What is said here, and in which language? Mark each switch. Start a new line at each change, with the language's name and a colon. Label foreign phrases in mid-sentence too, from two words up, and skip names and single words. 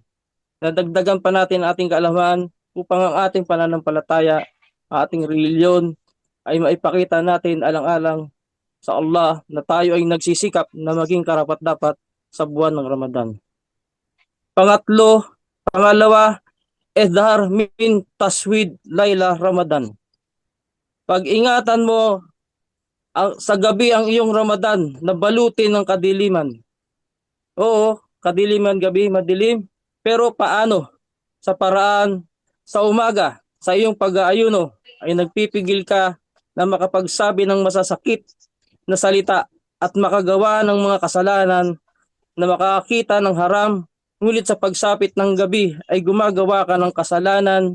Filipino: Nadagdagan pa natin ang ating kaalaman upang ang ating pananampalataya, ating reliyon, ay maipakita natin alang-alang sa Allah na tayo ay nagsisikap na maging karapat-dapat sa buwan ng Ramadan. Pangalawa,
Arabic: احذر من تسويد ليلة رمضان.
Filipino: Pag-ingatan mo sa gabi ang iyong Ramadan na balutin ng kadiliman. Oo, kadiliman, gabi, madilim. Pero paano? Sa paraan, sa umaga, sa iyong pag-aayuno, ay nagpipigil ka na makapagsabi ng masasakit na salita at makagawa ng mga kasalanan na makakita ng haram, ngunit sa pagsapit ng gabi ay gumagawa ka ng kasalanan.